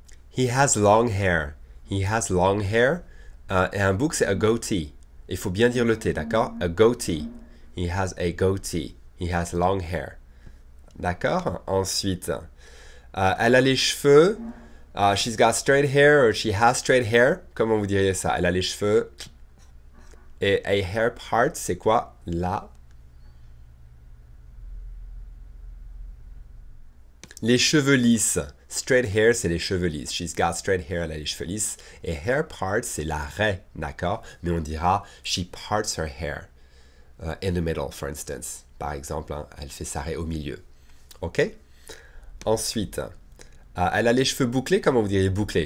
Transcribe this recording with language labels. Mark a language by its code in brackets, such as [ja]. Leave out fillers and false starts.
[en] He has long hair. He has long hair. [fr] Et un bouc, c'est [en] a goatee. [fr] Il faut bien dire le T, d'accord? [en] A goatee. He has a goatee. He has long hair. [fr] D'accord? Ensuite, elle a les cheveux. [en] She's got straight hair or she has straight hair. [fr] Comment vous diriez ça? Elle a les cheveux. Et a hair part, c'est quoi? Là. Les cheveux lisses. Straight hair, c'est les cheveux lisses. [en] She's got straight hair, [fr] elle a les cheveux lisses. Et hair part, c'est la raie, d'accord? Mais on dira [en] she parts her hair. In the middle, for instance. [fr] Par exemple, hein, elle fait sa raie au milieu. OK? Ensuite, elle a les cheveux bouclés. Comment vous diriez bouclés?